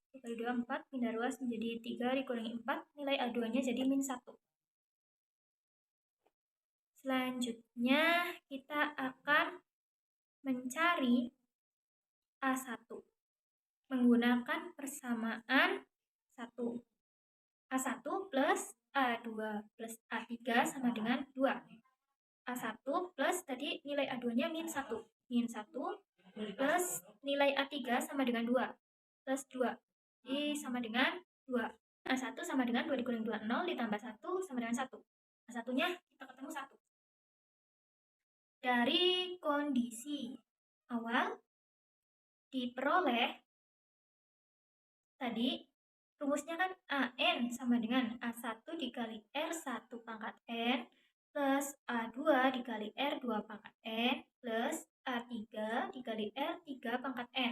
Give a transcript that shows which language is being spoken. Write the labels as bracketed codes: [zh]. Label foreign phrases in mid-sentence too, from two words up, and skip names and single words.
[id] 2 kali 2, 4, pindah ruas menjadi 3 dikurangi 4. Nilai A2-nya jadi min 1. Selanjutnya kita akan mencari A1 menggunakan persamaan 1. A1 plus A2 plus A3 sama dengan 2. A1 plus tadi nilai A2-nya min 1. Min 1 plus nilai A3 sama dengan 2. Plus 2. Jadi sama dengan 2. A1 sama dengan 2 dikurangi 2, 0 ditambah 1 sama dengan 1. A1-nya kita ketemu 1. Dari kondisi awal diperoleh tadi rumusnya kan AN sama dengan A1 dikali R1 pangkat N plus A2 dikali R2 pangkat N plus A3 dikali R3 pangkat N.